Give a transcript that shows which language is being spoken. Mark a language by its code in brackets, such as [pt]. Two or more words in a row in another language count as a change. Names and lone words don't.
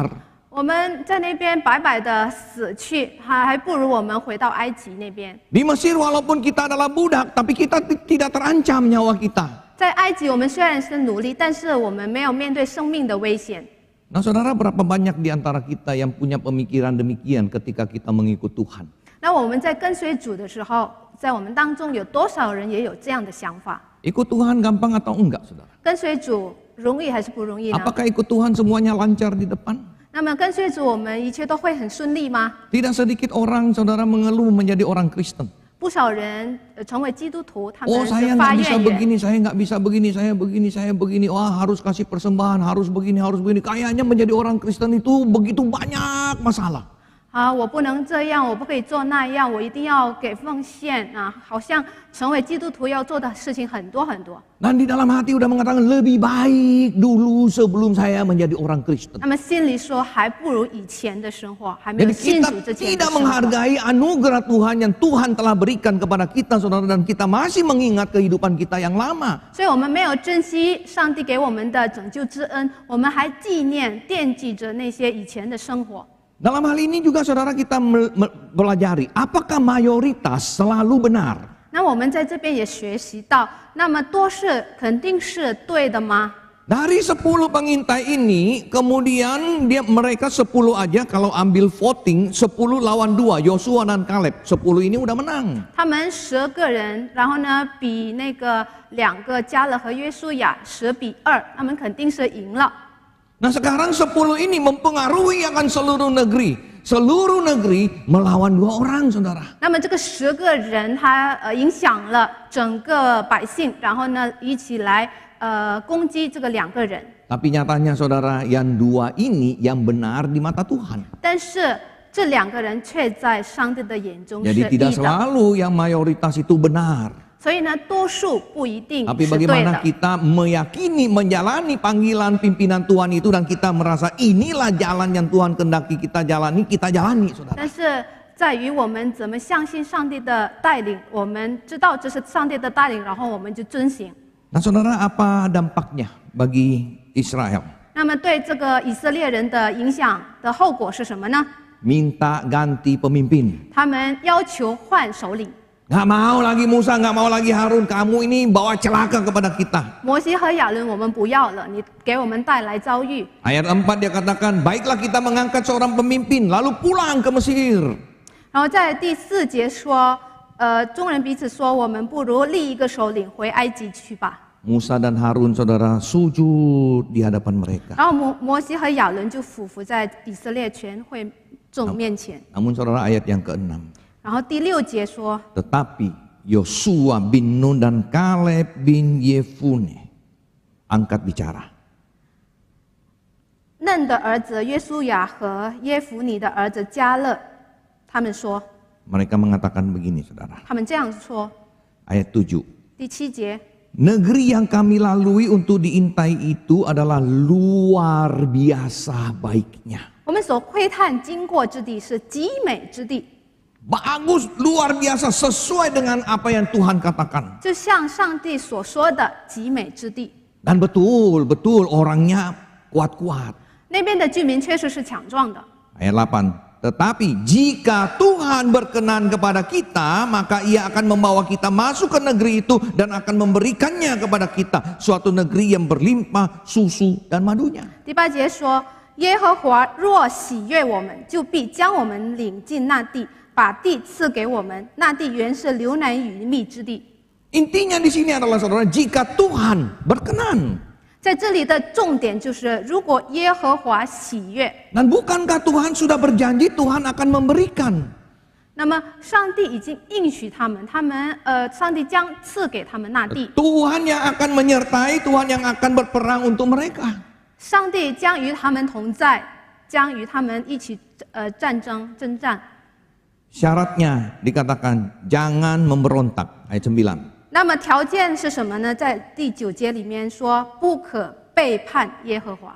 [zh] 我们在那边白白的死去，还不如我们回到埃及那边。 [id] Di Mesir walaupun kita adalah budak, tapi kita tidak terancam nyawa kita. [zh] 在埃及，我们虽然是奴隶，但是我们没有面对生命的危险。 [id] Nah saudara, berapa banyak di antara kita yang punya pemikiran demikian ketika kita mengikut Tuhan? [zh] 那我们在跟随主的时候，在我们当中有多少人也有这样的想法？ [id] Ikut Tuhan gampang atau enggak saudara? [zh] 跟随主容易还是不容易呢？ [id] Apakah ikut Tuhan semuanya lancar di depan? [zh] 那么跟随主，我们一切都会很顺利吗？ [id] Tidak sedikit orang saudara mengeluh menjadi orang Kristen. [zh] 不少人成为基督徒，他 Oh 们 [id] saya [zh] 是发 [id] nggak bisa [zh] 怨言。 [id] begini, saya nggak bisa begini, saya begini. Wah harus kasih persembahan, harus begini. Kayaknya menjadi orang Kristen itu begitu banyak masalah. [zh] 啊，我不能这样，我不可以做那样，我一定要给奉献啊！好像成为基督徒要做的事情很多很多。 [id] Dan di dalam hati udah mengatakan lebih baik dulu sebelum saya menjadi orang Kristen. [zh] 他们心里说，还不如以前的生活，还没有 [id] Jadi [zh] 信 [id] kita [zh] 主之前的 [id] tidak [zh] 生活。 [id] menghargai anugerah Tuhan yang Tuhan telah berikan kepada kita saudara, dan kita masih mengingat kehidupan kita yang lama. [zh] 所以我们没有珍惜上帝给我们的拯救之恩，我们还纪念、惦记着那些以前的生活。 [id] Dalam hal ini juga saudara kita pelajari, apakah mayoritas selalu benar? [zh] 那我们在这边也学习到，那么多是肯定是对的吗？ [id] Dari 10 pengintai ini, kemudian mereka 10 aja kalau ambil voting 10 lawan 2, Yosua dan Kaleb, 10 ini udah menang. [zh] 他们10个人，然后呢，比那个2个加勒和约书亚10比2，他们肯定是赢了。 [id] Nah sekarang 10 ini mempengaruhi akan seluruh negeri. Seluruh negeri melawan 2 orang saudara. [zh] 那么这个10个人，他影响了整个百姓，然后呢，一起来攻击这个2个人。 [id] Tapi nyatanya saudara, yang 2 ini yang benar di mata Tuhan. [zh] 但是这两个人却在上帝的眼中是 [id] Jadi [zh] 义 [id] tidak [zh] 的。 [id] selalu yang mayoritas itu benar. [zh] 所以呢，多数不一定 [id] Tapi [zh] 是对 [id] bagaimana [zh] 的。 [id] kita meyakini, menjalani panggilan pimpinan Tuhan itu dan kita merasa inilah jalan yang Tuhan kehendaki kita jalani, saudara. [zh] 但是在于我们怎么相信上帝的带领，我们知道这是上帝的带领，然后我们就遵行。 [id] Nah saudara, apa dampaknya bagi Israel? [zh] 那么对这个以色列人的影响的后果是什么呢？ [id] Minta ganti pemimpin. [zh] 他们要求换首领。 [id] Nggak mau lagi Musa, nggak mau lagi Harun. Kamu ini bawa celaka kepada kita. [zh] 摩西和亚伦我们不要了，你给我们带来遭遇。 [id] Ayat 4 dia katakan, baiklah kita mengangkat seorang pemimpin lalu pulang ke Mesir. [zh] 然后在第4节说，众人彼此说，我们不如立一个首领回埃及去吧。 [id] Musa dan Harun saudara sujud di hadapan mereka. [zh] 然后摩西和亚伦就俯伏在以色列全会众面前。 [id] Namun saudara ayat yang ke-6. [zh] 然后第6节说， [id] Tetapi Yosua bin Nun dan Kaleb bin Yefune angkat bicara. [zh] 嫩的儿子约书亚和耶孚尼的儿子迦勒，他们说， [id] Mereka mengatakan begini saudara. [zh] 他们这样说。 [id] Ayat 7. [zh] 第7节， [id] Negeri yang kami lalui untuk diintai itu adalah luar biasa baiknya. [zh] 我们所窥探经过之地是极美之地， [id] Bagus, luar biasa, sesuai dengan apa yang Tuhan katakan. [zh] 就像上帝所说的极美之地。 [id] Dan betul orangnya kuat-kuat. [zh] 那边的居民确实是强壮的。 [id] Ayat 8. Tetapi jika Tuhan berkenan kepada kita, maka Ia akan membawa kita masuk ke negeri itu dan akan memberikannya kepada kita, suatu negeri yang berlimpah susu dan madunya. [zh] 第8节说，耶和华若喜悦我们，就必将我们领进那地，把地赐给我们。那地原是流奶与蜜之地。 [id] Intinya di sini adalah saudara, jika Tuhan berkenan. [zh] 在这里的重点就是，如果耶和华喜悦， [id] Dan bukankah Tuhan sudah berjanji Tuhan akan memberikan? [zh] 那么上帝已经应许他们，上帝将赐给他们那地， [id] Tuhan yang akan menyertai, Tuhan yang akan berperang untuk mereka. [zh] 上帝将与他们同在，将与他们一起征战。 [id] Syaratnya dikatakan jangan memberontak. Ayat 9. [zh] 那么条件是什么呢？在第9节里面说，不可背叛耶和华，